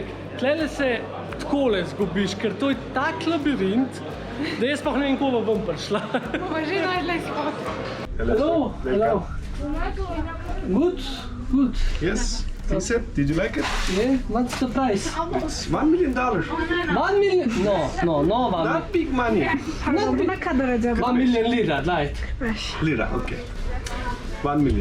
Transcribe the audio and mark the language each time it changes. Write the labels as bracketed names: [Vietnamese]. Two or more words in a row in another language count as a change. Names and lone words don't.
[Slovenian] Tlele se takole zgubiš, ker to je tak labirint, da jaz pa ne vem, koga bom prišla. Bova že najdla izhod. [English] Hello, hello. Good, good. Yes, fix it. Did you like it? Yeah, what's the price? It's $1 million. 1 million? No, 1 Not big money. 1 million lira, right? Lira, okay. 1 million.